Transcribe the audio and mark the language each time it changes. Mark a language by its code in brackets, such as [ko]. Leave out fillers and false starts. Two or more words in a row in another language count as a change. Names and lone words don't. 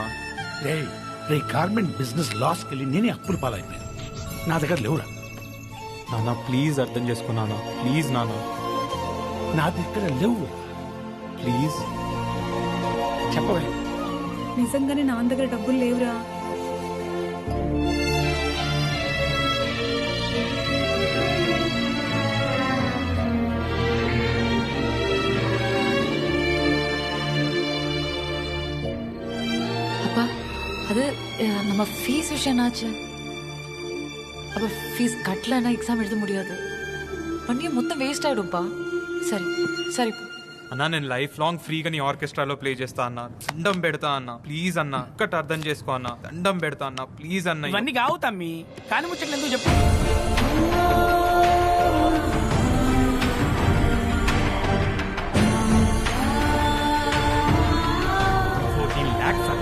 [te] రే [en] garment business [te] లాస్కి వెళ్ళి నేనే అప్పులు పాలైపోయాను, నా దగ్గర లేవురా. నాన్న ప్లీజ్ అర్థం చేసుకో నాన్న, ప్లీజ్ నాన్న. నా దగ్గర లేవు, ప్లీజ్ చెప్పవే. నిజంగానే నా దగ్గర డబ్బులు లేవురా. [ta] அது நம்ம ஃபீஸ் விஷயம் என்னாச்சு? அப்போ ஃபீஸ் கட்டலன்னா எக்ஸாம் எழுத முடியாது, பண்ணியே மொத்தம் வேஸ்ட் ஆயிடும்பா. [te] సరే సరే అన్నా నేను [en] life long [te] ఫ్రీగా నీ ఆర్కెస్ట్రాలో ప్లే చేస్తా అన్న, దండం పెడతా అన్న, ప్లీజ్ అన్న, ఒక్కటి అర్థం చేసుకో అన్న, దండం పెడతా అన్న, ప్లీజ్ అన్న. ఇవన్నీ కావు తమ్మి, కానీ ముచ్చట్లు ఎందుకు చెప్పు. 14 lakhs